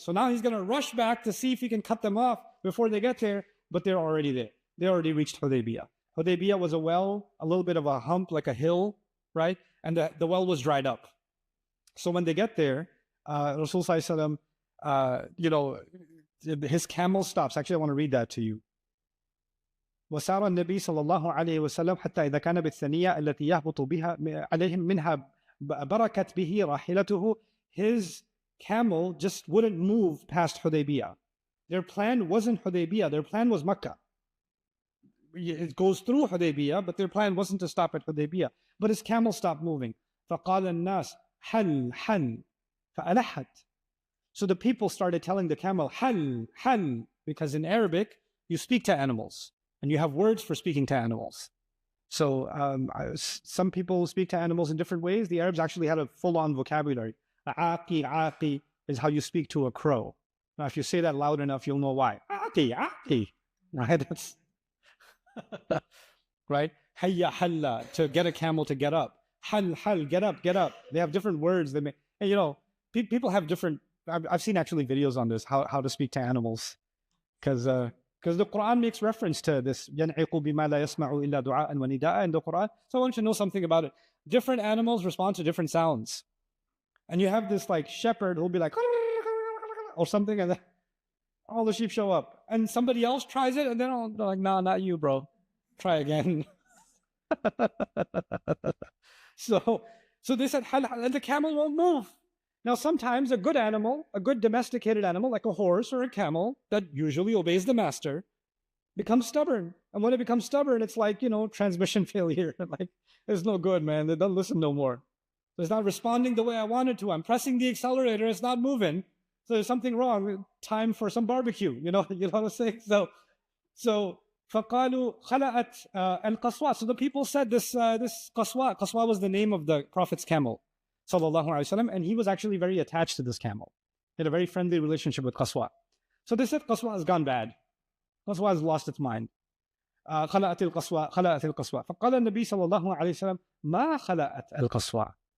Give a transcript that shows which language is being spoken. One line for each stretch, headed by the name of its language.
English: So now he's going to rush back to see if he can cut them off before they get there, but they're already there. They already reached Hudaybiyah. Hudaybiyah was a well, a little bit of a hump, like a hill, right? And the well was dried up. So when they get there, Rasul Sallallahu Alaihi Wasallam, his camel stops. Actually, I want to read that to you.
Arabic: وسار النبي صلى الله عليه وسلم حتى إذا كان بالثنية التي يهبط بها عليهم منها بركت به راحلته.
English: His camel just wouldn't move past Hudaybiyah. Their plan wasn't Hudaybiyah. Their plan was Makkah. It goes through Hudaybiyah, but their plan wasn't to stop at Hudaybiyah. But his camel stopped moving.
Arabic: فقال الناس حل حل فألحت.
English: So the people started telling the camel
Arabic: حل حل,
English: because in Arabic you speak to animals and you have words for speaking to animals. So some people speak to animals in different ways. The Arabs actually had a full-on vocabulary. Aaqi, aaqi is how you speak to a crow. Now, if you say that loud enough, you'll know why. Aaqi, aaqi, right? That's right. Hayya halla, to get a camel to get up. Hal hal, get up, get up. They have different words. They make, and people have different. I've seen actually videos on this, how to speak to animals, because the Quran makes reference to this.
Arabic: يَنْعِقُ بِمَا لَا يَسْمَعُ إِلَّا دُعَاءً وَنِدَاءً
English: in the Quran. So I want you to know something about it. Different animals respond to different sounds. And you have this like shepherd who'll be like, or something, and then all the sheep show up. And somebody else tries it, and then they're like, nah, not you, bro. Try again. So they said, and the camel won't move. Now, sometimes a good animal, a good domesticated animal, like a horse or a camel, that usually obeys the master, becomes stubborn. And when it becomes stubborn, it's like, transmission failure. Like, it's no good, man. They don't listen no more. So it's not responding the way I wanted to. I'm pressing the accelerator. It's not moving. So there's something wrong. Time for some barbecue. You know what I'm saying? So
Arabic: فَقَالُوا خَلَأَتْ الْقَصْوَى.
English: So the people said this Qaswa. Qaswa was the name of the Prophet's camel, sallallahu alaihi wasallam, and he was actually very attached to this camel. He had a very friendly relationship with Qaswa. So they said Qaswa has gone bad.
Arabic: Qaswa has lost its mind. خَلَأَتِ الْقَصْوَى خَلَأَتِ الْقَصْوَى فَقَالَ النَّبِي صلى الله عليه وسلم مَا خَلَأَتْ الْقَصْوَى.